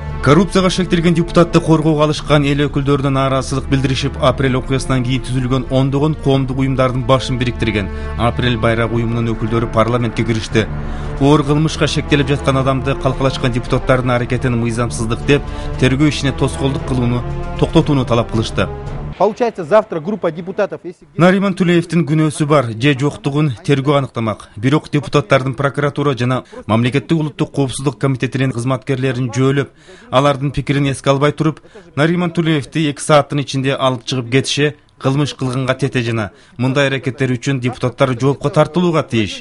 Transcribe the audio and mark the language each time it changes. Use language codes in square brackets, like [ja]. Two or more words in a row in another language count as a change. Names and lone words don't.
[ky] Коррупцияга шектелген депутатты коргоого алышкан эл өкүлдөрүнүн нааразычылык билдиришип, апрель окуясынан кийин түзүлгөн ондогон коомдук уюмдардын башын бириктирген апрель байрак уюмунун өкүлдөрү парламентке киришти. Оор кылмышка шектелип жаткан адамды калкалашкан депутаттардын аракетин мыйзамсыздык деп, тергөө ишине тоскоолдук кылууну токтотууну талап кылышты. [ru] Получается, завтра группа депутатов... [ky] Нариман Тулеевдин күнөөсү бар же жоктугун тергөө аныктамак. Бирок депутаттардын прокуратура жана Мамлекеттик улуттук коопсуздук комитетинин кызматкерлерин жөөлөп, алардын пикирин эске албай туруп, Нариман Тулеевди 2 сааттын ичинде алып чыгып кетиши кылмыш кылганга тете жана мындай аракеттер үчүн депутаттар жоопко тартылууга тийиш.